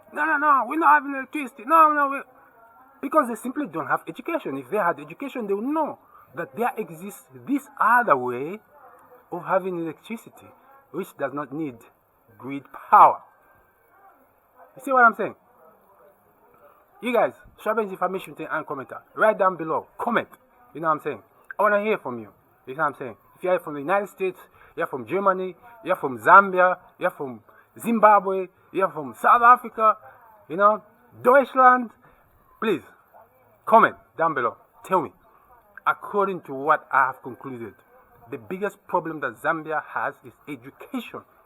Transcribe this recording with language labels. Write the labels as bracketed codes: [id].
[en] No, we're not having electricity. No. Because they simply don't have education. If they had education, they would know that there exists this other way of having electricity, which does not need grid power. You see what I'm saying? You guys, [de] schreiben Sie für mich unten einen Kommentar. [en] Write down below. Comment. You know what I'm saying? I want to hear from you. You know what I'm saying? If you're from the United States, you're from Germany, you're from Zambia, you're from Zimbabwe, you're from South Africa, you know, Deutschland, please, comment down below. Tell me, according to what I have concluded, the biggest problem that Zambia has is education.